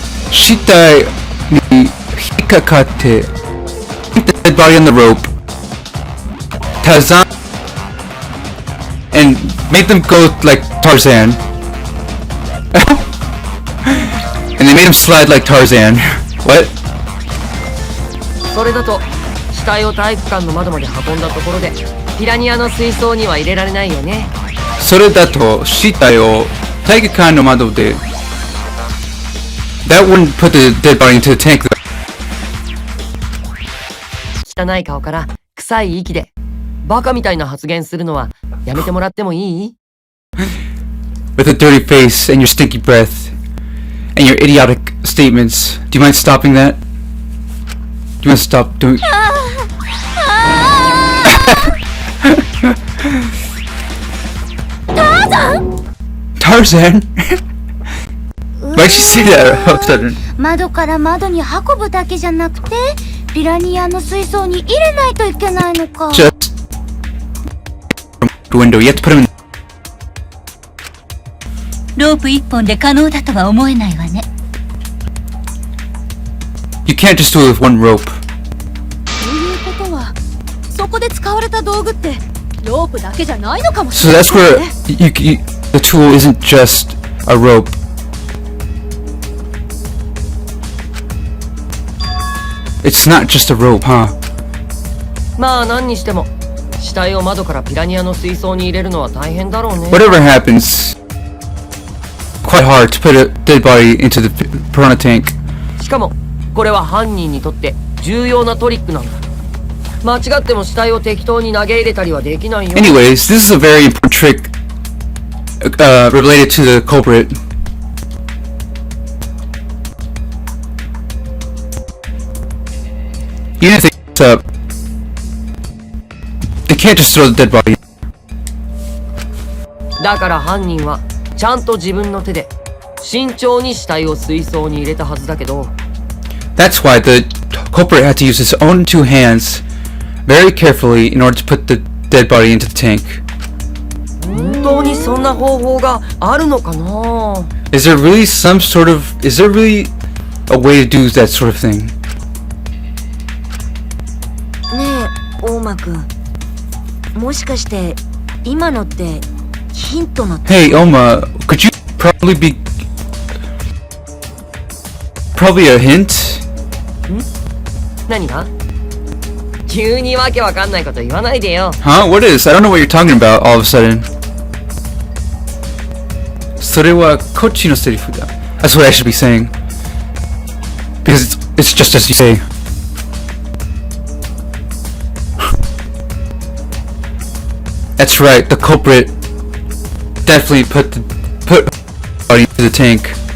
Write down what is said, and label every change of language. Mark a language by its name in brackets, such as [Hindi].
[Japanese] 死体に引っかかって [English] Keep the dead body on the rope. Tarzan and made them go like Tarzan. And they made him slide like Tarzan. What? [Japanese] それだと死体を体育館の窓まで運んだところでピラニアの水槽には入れられないよね。それだと死体を体育館の窓で [English] That wouldn't put the dead body into the tank. [Japanese] 汚い顔から臭い息でバカみたいな発言するのはやめてもらってもいい？ [English] With a dirty face and your stinky breath and your idiotic statements. Do you mind stopping that? Do you want to stop doing... Tarzan? Why'd she say that all of a sudden? [Japanese] 窓から窓に運ぶだけじゃなくてピラニアの水槽に入れないといけないのか [English] Just... window. You have to put him in... [Japanese] ロープ一本で可能だとは思えないわね。 [English] You can't just do it with one rope. [Japanese] ということはそこで使われた道具ってロープだけじゃないのかもし [English] So [Japanese] れない [English] that's where the tool isn't just a rope. It's not just a rope, huh? [Japanese] まあ何にしても死体を窓からピラニアの水槽に入れるのは大変だろうね。 [English] Whatever happens, quite hard to put a dead body into the piranha tank. [Japanese] しかもこれは犯人にとって重要なトリックなんだ。間違っても死体を適当に投げ入れたりはできないよ。 [English] Anyways, this is a very important trick related to the culprit. Even if they mess up, they can't just throw the dead body. [Japanese] だから犯人はちゃんと自分の手で慎重に死体を水槽に入れたはずだけど。 [English] That's why the culprit had to use his own two hands very carefully in order to put the dead body into the tank. [Japanese] 本当にそんな方法があるのかな？ [English] Is there really a way to do that sort of thing? [Japanese] ねえ大間くん、もしかして今のってヒントの [English] Hey Oma, could you probably a hint? [Japanese] 何が？急にわけわかんないこと言わないでよ。 [English] Huh? What is? I don't know what you're talking about all of a sudden. [Japanese] それはこっちのセリフだ. [English] That's what I should be saying. Because it's just as you say. That's right, the culprit definitely put body into the tank.